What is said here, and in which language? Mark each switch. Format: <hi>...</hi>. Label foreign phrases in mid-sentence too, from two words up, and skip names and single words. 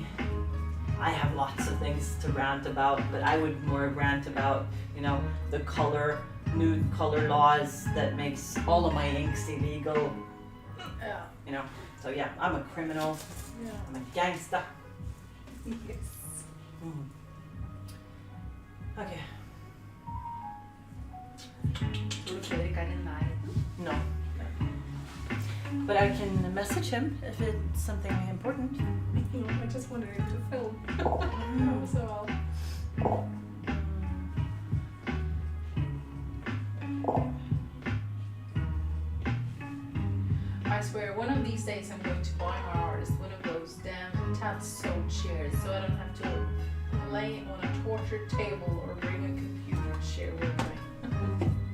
<en>I have lots of things to rant about, but I would more rant about, the nude color laws that makes all of my inks illegal. Yeah. So yeah, I'm a criminal. Yeah. I'm a gangster. Yes. Okay.</en> <no>Tror du Fredrik er i nærheten?</no> <en>No. But I can message him if it's something important. I just wanted him to film. So I swear, one of these days I'm going to buy my artist one of those damn tat-sewed chairs so I don't have to lay on a torture table or bring a computer chair with me.</en>